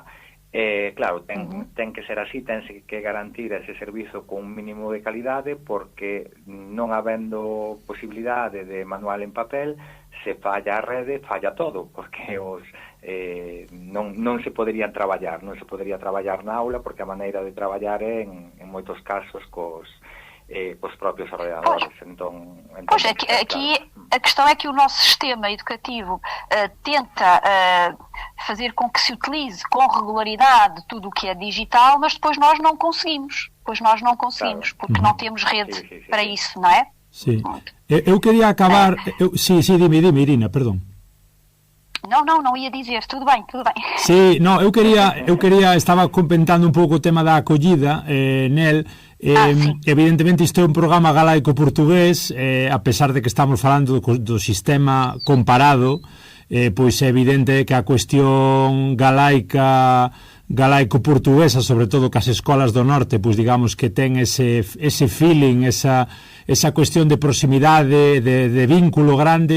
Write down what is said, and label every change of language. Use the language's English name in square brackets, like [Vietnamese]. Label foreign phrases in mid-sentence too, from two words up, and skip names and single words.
[Galician] Claro, ten que ser así, tense que garantir ese servizo con un mínimo de calidade, porque non habendo posibilidade de manual en papel, se falla a rede, falla todo, porque non se podería traballar na aula, porque a maneira de traballar é en moitos casos cos propios ordenadores. Entón, pois, [Portuguese] aqui a questão é que o nosso sistema educativo tenta fazer com que se utilize com regularidade tudo o que é digital, mas depois nós não conseguimos. Claro. Porque não temos rede para isso, não é? Sim. Eu queria acabar... dime, Irina, perdão. Não ia dizer, tudo bem. [Galician] Sí, no, eu quería estaba comentando un pouco o tema da acollida nel, evidentemente isto é un programa galaico-portugués, a pesar de que estamos falando do sistema comparado, pois é evidente que a cuestión galaico-portuguesa, sobre todo que as escolas do norte, pois digamos que ten ese feeling, esa cuestión de proximidade, de vínculo grande.